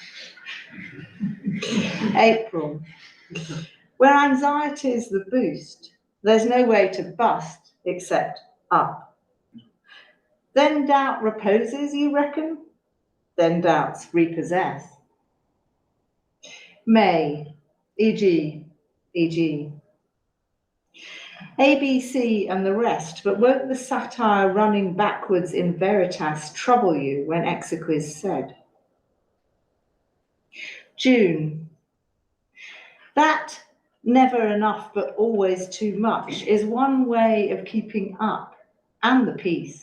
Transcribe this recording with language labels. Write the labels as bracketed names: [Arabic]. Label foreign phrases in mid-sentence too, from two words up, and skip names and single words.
[English] April. Where anxiety is the boost, there's no way to bust except up. Then doubt reposes, you reckon? Then doubts repossess. May, e.g., e.g. ABC and the rest, but won't the satire running backwards in veritas trouble you when exequies said? June. That never enough but always too much is one way of keeping up and the peace.